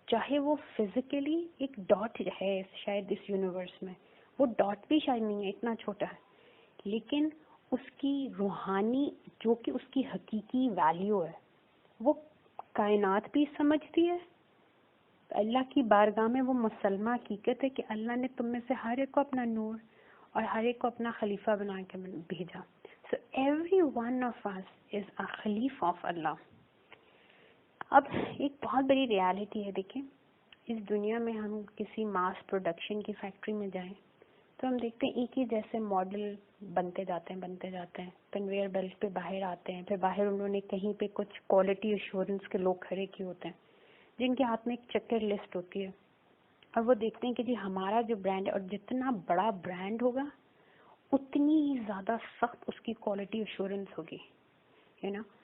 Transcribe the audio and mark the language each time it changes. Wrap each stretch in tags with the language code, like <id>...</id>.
<hi>चाहे वो फिजिकली एक डॉट है शायद इस यूनिवर्स में, वो डॉट भी शायद नहीं है, इतना छोटा है, लेकिन उसकी रूहानी जो कि उसकी हकीकी वैल्यू है वो कायनात भी समझती है। अल्लाह की बारगाह में वो मुसलमा हकीकत है कि अल्लाह ने तुम में से हर एक को अपना नूर और हर एक को अपना खलीफा बना के भेजा।</hi> <en>So every one of us is a khalifa of Allah.</en> <hi>अब एक बहुत बड़ी रियलिटी है, देखें इस दुनिया में हम किसी मास प्रोडक्शन की फैक्ट्री में जाएं तो हम देखते हैं एक ही जैसे मॉडल बनते जाते हैं, कन्वेयर बेल्ट पे बाहर आते हैं, फिर बाहर उन्होंने कहीं पे कुछ क्वालिटी एश्योरेंस के लोग खड़े किए होते हैं जिनके हाथ में एक चेकर लिस्ट होती है, और वो देखते हैं कि जी हमारा जो ब्रांड है, और जितना बड़ा ब्रांड होगा उतनी ही ज़्यादा सख्त उसकी क्वालिटी एश्योरेंस होगी, यू नो।</hi>